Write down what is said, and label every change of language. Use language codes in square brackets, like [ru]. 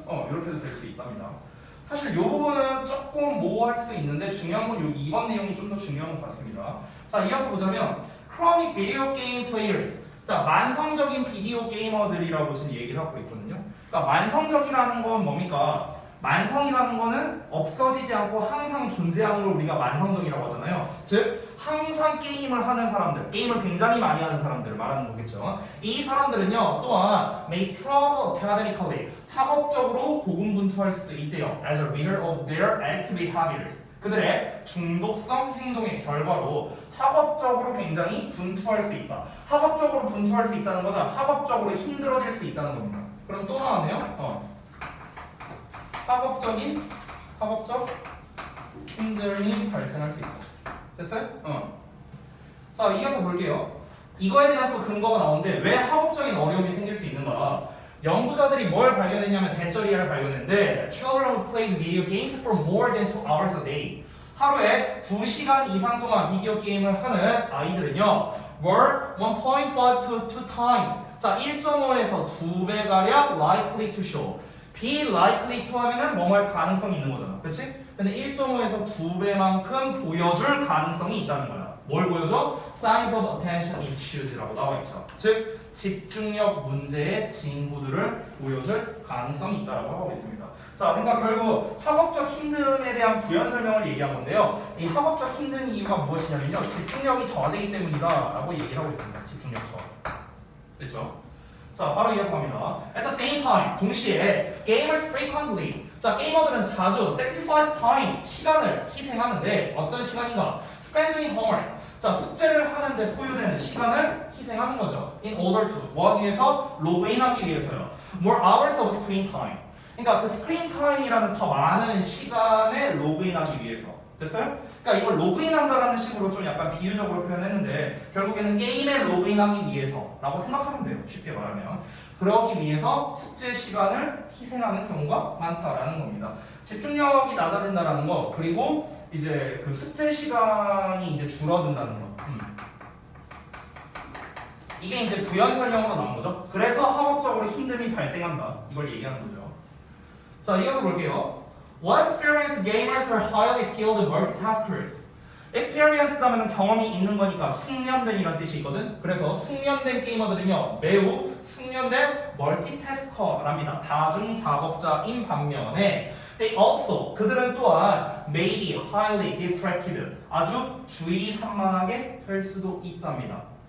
[ko] 이렇게도 될 수 있답니다. 사실 이 부분은 조금 모호할 수 있는데 중요한 건 여기 2번 내용이 좀 더 중요한 것 같습니다. 자, 이어서 보자면 [en] chronic video game players. [ko] 자, 만성적인 비디오 게이머들이라고 지금 얘기를 하고 있거든요. 그러니까 만성적이라는 건 뭡니까? 만성이라는 거는 없어지지 않고 항상 존재하는 걸 우리가 만성적이라고 하잖아요. 즉 항상 게임을 하는 사람들, 게임을 굉장히 많이 하는 사람들을 말하는 거겠죠. 이 사람들은요 또한 [en] may struggle academically, [ko] 학업적으로 고군분투할 수도 있대요. [en] as a result of their activity habits. [ko] 그들의 중독성 행동의 결과로 학업적으로 굉장히 분투할 수 있다. 학업적으로 분투할 수 있다는 것은 학업적으로 힘들어질 수 있다는 겁니다. 그럼 또 나왔네요. 학업적 힘듦이 발생할 수 있다. 됐어요? 자, 이어서 볼게요. 이거에 대한 또 근거가 나오는데 왜 학업적인 어려움이 생길 수 있는가? 연구자들이 뭘 발견했냐면 대처리아를 발견했는데 [en] Children who played video games for more than 2 hours a day. [ko] 하루에 2시간 이상 동안 비디오 게임을 하는 아이들은요 [en] were 1.5 to 2 times. [ko] 자, 1.5에서 2배가량 [en] likely to show. be likely to [ko] 하면은 뭐뭐할 가능성이 있는 거잖아. 그치? 근데 1.5에서 2배만큼 보여줄 가능성이 있다는 거야. 뭘 보여줘? [en] Signs of attention issues라고 나와 있죠. [ko] 즉, 집중력 문제의 징후들을 보여줄 가능성이 있다고 하고 있습니다. 자, 그러니까 결국 학업적 힘듦에 대한 부연 설명을 얘기한 건데요. 이 학업적 힘든 이유가 무엇이냐면요. 집중력이 저하되기 때문이다라고 얘기를 하고 있습니다. 집중력 저하. 됐죠? 자, 바로 이어서 갑니다. [en] At the same time, [ko] 동시에 [en] gamers frequently. [ko] 자, 게이머들은 자주 [en] sacrifice time, [ko] 시간을 희생하는데 어떤 시간인가? [en] Spend doing homework. [ko] 자, 숙제를 하는데 소요되는 시간을 희생하는 거죠. [en] In order to. [ko] 뭐 하기 위해서? 로그인하기 위해서요. [en] More hours of screen time. [ko] 그러니까 그 스크린 타임이라는 더 많은 시간에 로그인하기 위해서. 됐어요? 그러니까 이걸 로그인한다라는 식으로 좀 약간 비유적으로 표현했는데 결국에는 게임에 로그인하기 위해서라고 생각하면 돼요. 쉽게 말하면. 그러기 위해서 숙제 시간을 희생하는 경우가 많다라는 겁니다. 집중력이 낮아진다라는 거, 그리고 이제 그 숙제 시간이 이제 줄어든다는 거. 이게 이제 부연 설명으로 나온 거죠. 그래서 학업적으로 힘듦이 발생한다. 이걸 얘기하는 거죠. 자, 이어서 볼게요. [en] What experienced gamers are highly skilled multitaskers. [ko] experience 하면 경험이 있는 거니까 숙련된이라는 뜻이 있거든. 그래서 숙련된 게이머들은요 매우 숙련된 멀티태스커랍니다. 다중작업자인 반면에 [en] they also, [ko] 그들은 또한 [en] may be highly distracted, [ko] 아주 주의 산만하게 될 수도 있답니다.